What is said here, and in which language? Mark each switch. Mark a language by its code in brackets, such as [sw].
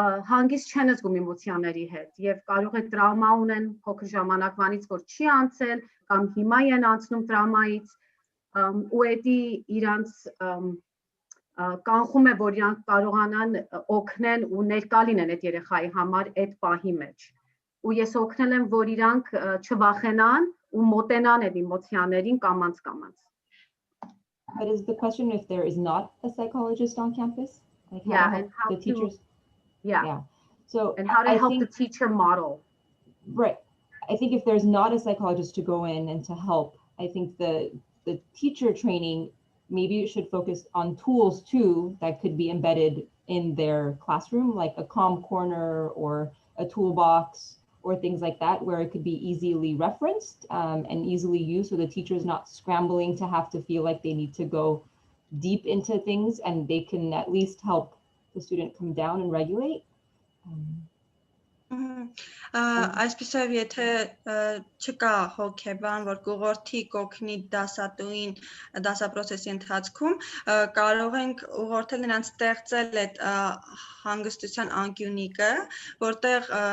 [hy] հանգիստ չեն զգում էմոցիաների հետ եւ կարող է տրավմա ունեն փոքր ժամանակվանից, որ չի անցել կամ հիմա են անցնում տրավմայից ու էդի իրանց կանխում է, որ իրանք կարողանան օգնեն ու ներկա լինեն այդ երեխայի համար այդ պահի մեջ։ Ու ես օգնել եմ, որ իրանք չվախենան ու մոտենան այդ էմոցիաներին կամած։ [en] But is the question if there is not a psychologist on campus? Like how the teachers? So and how to help the teacher model. Right. I think if there's not a psychologist to go in and to help, I think the teacher training, maybe it should focus on tools too that could be embedded in their classroom, like a calm corner or a toolbox or things like that, where it could be easily referenced and easily used, so the teacher is not scrambling to have to feel like they need to go deep into things, and they can at least help the student come down and regulate. [hy] Այսպեսով եթե չկա հոգեբան, որ կուղորդի կօգնի դասատուին դասապրոցեսի ընթացքում, կարող ենք ուղղորդել նրանց ստեղծել այդ հանգստության անկյունիկը, որտեղ